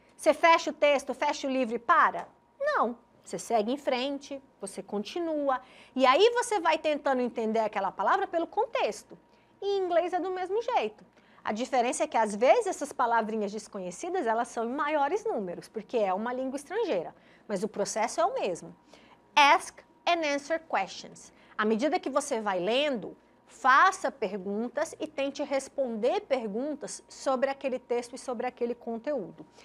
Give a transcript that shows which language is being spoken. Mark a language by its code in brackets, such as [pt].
[pt] Você fecha o texto, fecha o livro e para? Não. Você segue em frente, você continua. E aí você vai tentando entender aquela palavra pelo contexto. Em inglês é do mesmo jeito. A diferença é que, às vezes, essas palavrinhas desconhecidas, elas são em maiores números, porque é uma língua estrangeira. Mas o processo é o mesmo. [en] Ask and answer questions. [pt] À medida que você vai lendo, faça perguntas e tente responder perguntas sobre aquele texto e sobre aquele conteúdo.